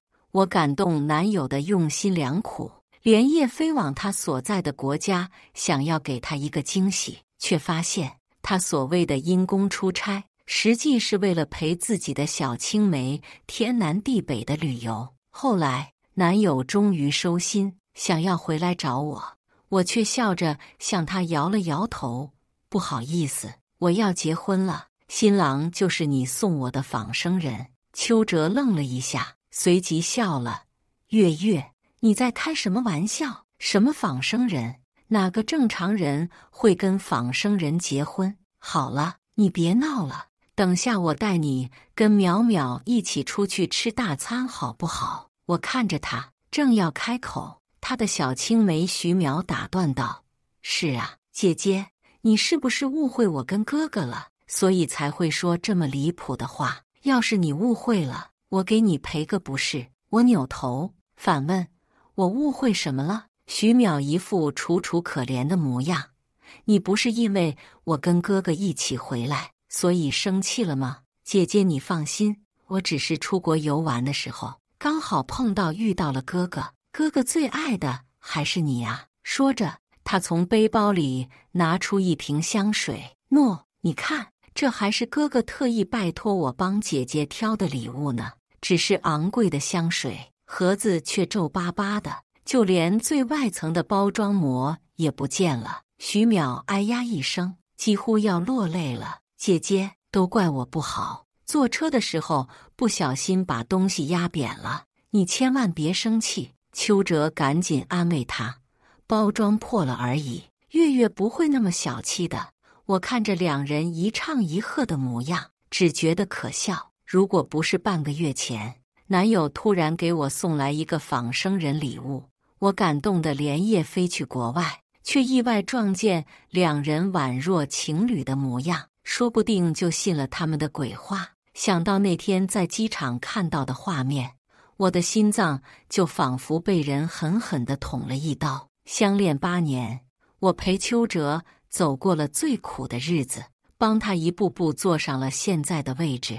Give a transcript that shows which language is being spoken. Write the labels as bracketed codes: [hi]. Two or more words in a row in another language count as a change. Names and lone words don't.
[zh] 我感動男友的用心良苦，連夜飛往他所在的國家，想要給他一個驚喜，卻發現他所謂的因公出差，實際是為了陪自己的小青梅天南地北的旅遊。後來男友終於收心，想要回來找我，我卻笑着向他搖了搖頭，不好意思，我要結婚了，新郎就是你送我的仿生人。邱哲愣了一下，隨即笑了，月月，你在開什麼玩笑？什麼仿生人？哪個正常人會跟仿生人結婚？好了，你別鬧了，等下我帶你跟淼淼一起出去吃大餐好不好？我看着他，正要開口，他的小青梅徐淼打斷道，是啊，姐姐，你是不是誤會我跟哥哥了，所以才會說這麼離譜的話？要是你誤會了，我給你賠個不是。我扭頭反問，我誤會什麼了？徐淼一副楚楚可憐的模樣，你不是因為我跟哥哥一起回來，所以生氣了嗎？姐姐你放心，我只是出國遊玩的時候，剛好遇到了哥哥，哥哥最愛的還是你啊。說着，他從背包裡拿出一瓶香水，喏，你看，這還是哥哥特意拜託我幫姐姐挑的禮物呢。只是昂貴的香水，盒子卻皺巴巴的，就連最外層的包裝膜也不見了。徐淼哎呀一聲，幾乎要落淚了。姐姐，都怪我不好，坐車的時候不小心把東西壓扁了，你千萬別生氣。邱哲趕緊安慰他，包裝破了而已，月月不會那麼小氣的。我看着兩人一唱一和的模樣，只覺得可笑。如果不是半個月前，男友突然給我送來一個仿生人禮物，我感動得連夜飛去國外，卻意外撞見兩人宛若情侶的模樣，說不定就信了他們的鬼話。想到那天在機場看到的畫面，我的心臟就仿佛被人狠狠地捅了一刀。相戀8年，我陪邱哲走過了最苦的日子，幫他一步步坐上了現在的位置。